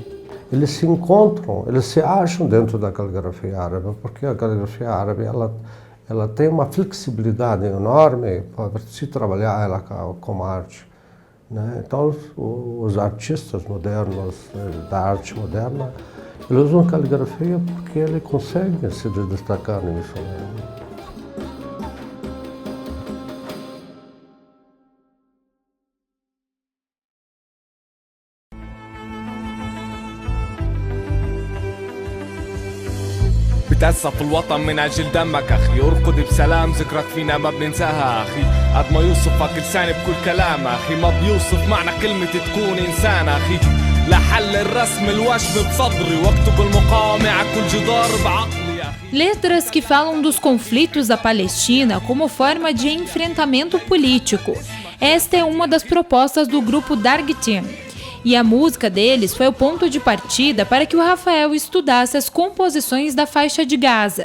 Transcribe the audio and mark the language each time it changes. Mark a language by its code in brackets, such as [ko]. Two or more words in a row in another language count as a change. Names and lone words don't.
[pt] Eles se encontram, eles se acham dentro da caligrafia árabe, porque a caligrafia árabe ela tem uma flexibilidade enorme para se trabalhar ela como arte. Né? Então, os artistas modernos, da arte moderna, eles usam caligrafia porque eles conseguem se destacar nisso. Né? [ar] بتأسف الوطن من أجل دمك أخي ارقد بسلام ذكرك فينا ما بننساها أخي قد ما يوصفك لساني بكل كلام أخي ما بيوصف معنى كلمة تكون إنسان أخي لحل الرسم الوشم بصدري واكتب المقاومة على كل جدار بعقلي أخي. [pt] Letras que falam dos conflitos da Palestina como forma de enfrentamento político. Esta é uma das propostas do grupo Dargtim. E a música deles foi o ponto de partida para que o Rafael estudasse as composições da faixa de Gaza.